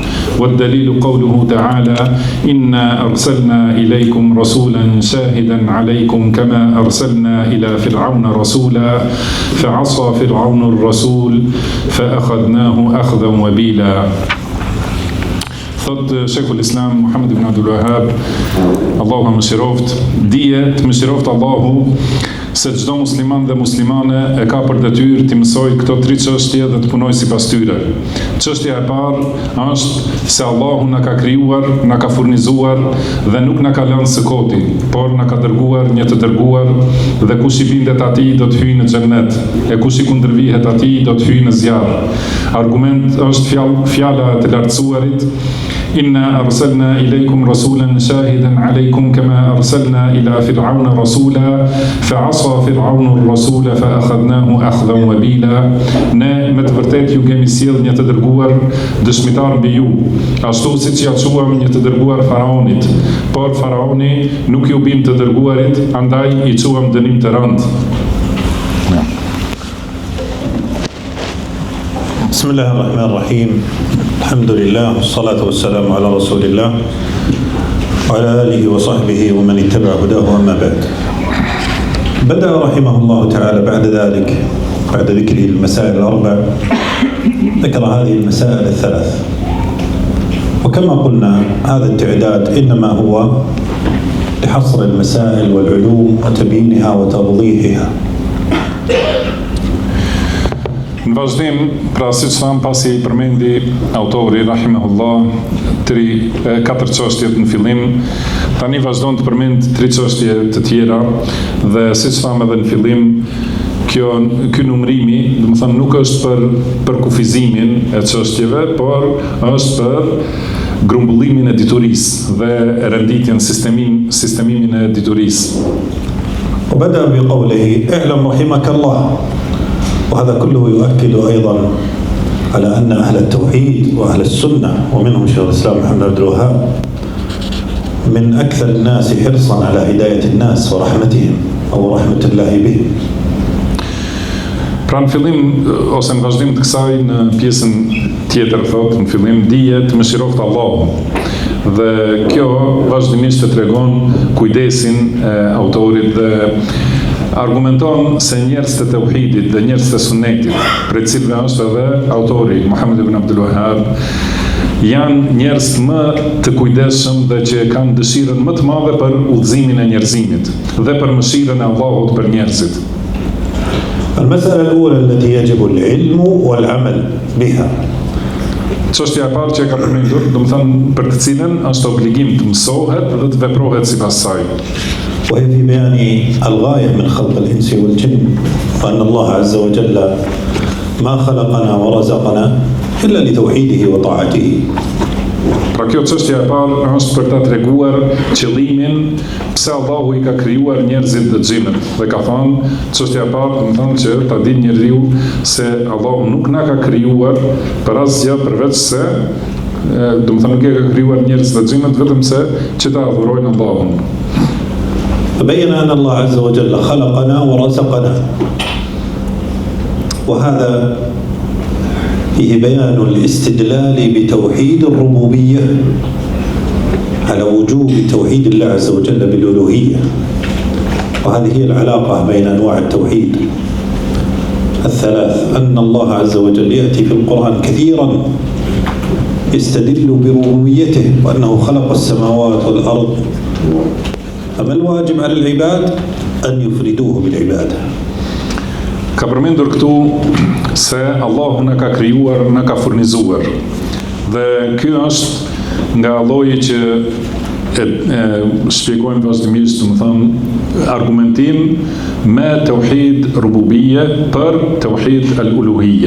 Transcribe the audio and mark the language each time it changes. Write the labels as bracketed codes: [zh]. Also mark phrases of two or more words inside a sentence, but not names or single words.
[ar] والدليل قوله تعالى: إنا أرسلنا إليكم رسولا شاهدا عليكم كما أرسلنا إلى فرعون رسولا فعصى فرعون الرسول فأخذناه أخذا وبيلا. [sq] Thot Sheikhul Islam Muhammad ibn Abdul Wahab, Allahu më shiroft, dije të më shiroft Allahu se çdo musliman dhe muslimane e ka për detyrë të mësoj këto tri çështje dhe të punoj sipas tyre. Çështja e parë është se Allahu na ka krijuar, na ka furnizuar dhe nuk na ka lënë së koti, por na ka dërguar një të dërguar, dhe kush i bindet atij do të hyjë në xhennet, e kush i kundërvihet atij do të hyjë në zjarr. Argument është fjala e të lartësuarit: [ar] إنا أرسلنا إليكم رسولا شاهدا عليكم كما أرسلنا إلى فرعون رسولا فعصى فرعون الرسول فأخذناه أخذا وبيلا. [sq] Ne me të vërtetë ju kemi sjell një të dërguar dëshmitar mbi ju, ashtu siç ja quam një të dërguar faraonit, por faraoni nuk ju bim të dërguarit, andaj i quam dënim të rëndë. [ar] بسم الله الرحمن الرحيم. الحمد لله والصلاة والسلام على رسول الله وعلى آله وصحبه ومن اتبع هداه. أما بعد، بدأ رحمه الله تعالى بعد ذكره المسائل الأربع ذكر هذه المسائل الثلاث، وكما قلنا هذا التعداد إنما هو لحصر المسائل والعلوم وتبيينها وتوضيحها. [sq] Në vazhdim, pra siç tham, pasi i përmendi autori rahimahullah katër çështjet në fillim, tani vazhdon të përmend tri çështje të tjera, dhe siç tham edhe në fillim, ky numërimi, do të them, nuk është për kufizimin e çështjeve, por është për grumbullimin e diturisë dhe renditjen sistemimin e diturisë. [ar] وبدأ بقوله: اعلم رحمك الله. وهذا كله يؤكد أيضا على أن أهل التوحيد وأهل السنة ومنهم شيخ الإسلام محمد عبد الوهاب من أكثر الناس حرصا على هداية الناس ورحمتهم أو رحمة الله بهم. [sq] Pra në fillim, ose në vazhdim të kësaj, në pjesën tjetër thotë, në fillim, dije të mëshiroft Allahu. Dhe kjo vazhdimisht të tregon kujdesin e autorit dhe argumenton se njerëz të tauhidit dhe njerëz të sunetit, për cilëve është edhe autori Muhammad ibn Abdul Wahab, janë njerëz më të kujdesshëm dhe që kanë dëshirën më të madhe për udhëzimin e njerëzimit dhe për mëshirën e Allahut për njerëzit. [ar] المسألة الأولى التي يجب العلم والعمل بها. [sq] Çështja e parë që ka përmendur, do të thënë, për të cilën është obligim të mësohet dhe të veprohet sipas saj. [ar] وهي في بيان الغاية من خلق الإنس والجن، وأن الله عز وجل ما خلقنا ورزقنا إلا لتوحيده وطاعته. [sq] Pra kjo çështja e parë është për ta treguar qëllimin pse Allahu I ka krijuar njerëzit dhe xhinët. Dhe ka thënë, çështja e parë, do të thonë, që ta dinë njeriu se Allahu nuk na ka krijuar për asgjë përveç se, do të thonë, nuk e ka krijuar njerëzit dhe xhinët vetëm se që ta adhurojnë Allahun. [ar] فبين أن الله عز وجل خلقنا ورزقنا، وهذا فيه بيان الاستدلال بتوحيد الربوبية على وجوب توحيد الله عز وجل بالألوهية، وهذه هي العلاقة بين أنواع التوحيد الثلاث. أن الله عز وجل يأتي في القرآن كثيرا يستدل بربوبيته وأنه خلق السماوات والأرض، أما الواجب على العباد أن يفردوه بالعبادة. [sq] Ka përmendur këtu se Allahu na ka krijuar, na ka furnizuar. Dhe ky është nga lloji që shpjegojmë vazhdimisht, do të thonë, argumentim me [ar] توحيد الربوبية [sq] për [ar] توحيد الألوهية.